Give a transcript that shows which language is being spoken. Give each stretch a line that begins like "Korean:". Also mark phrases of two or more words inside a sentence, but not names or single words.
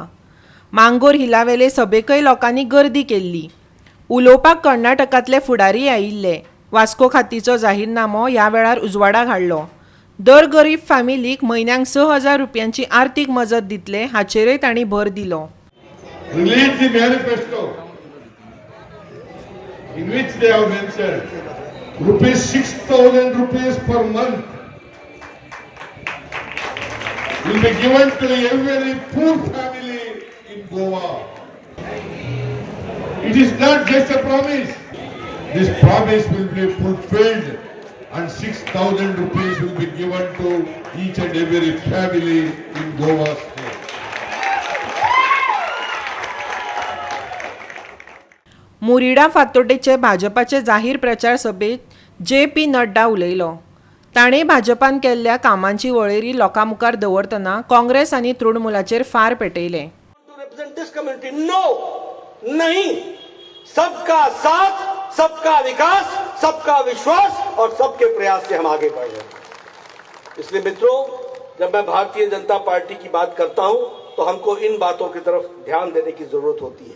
Konkani: मांगोर हिलावेले सभेकय लोकांनी गर्दी केल्ली। उलोवपाक कर्नाटकांतले फुडारी आयिल्ले। वास्को खातीचो जाहीरनामो ह्या वेळार उजवाडाक हाडलो। दर गरीब फॅमिलीक म्हयन्याक 6,000 रुपयांची आर्थीक मजत दितले हाचेरय तांणी भर दिलो।
English: Release the manifesto in which they have mentioned rupees 6,000 rupees per month will be given to every poor family in Goa. It is not just a promise. This promise will be fulfilled and 6,000 rupees will be given to each and every family in Goa state.
Konkani: मुरिडा फातोड्डेचे भाजपाचे जाहीर प्रचार सभेत जे.पी. नड्डा उलयलो. ताणें भाजपान केल्ल्या कामांची वळेरी लोकां मुखार दवरतना काँग्रेस आनी तृणमुलाचेर फार पेटयले.
Hindi: नो, नहीं, सबका साथ, सबका विकास, सबका विश्वास और सबके प्रयास से हम आगे बढ़ रहे हैं. इसलिए मित्रों, जब मैं भारतीय जनता पार्टी की बात करता हूं तो हमको इन बातों की तरफ ध्यान देने की जरूरत होती है.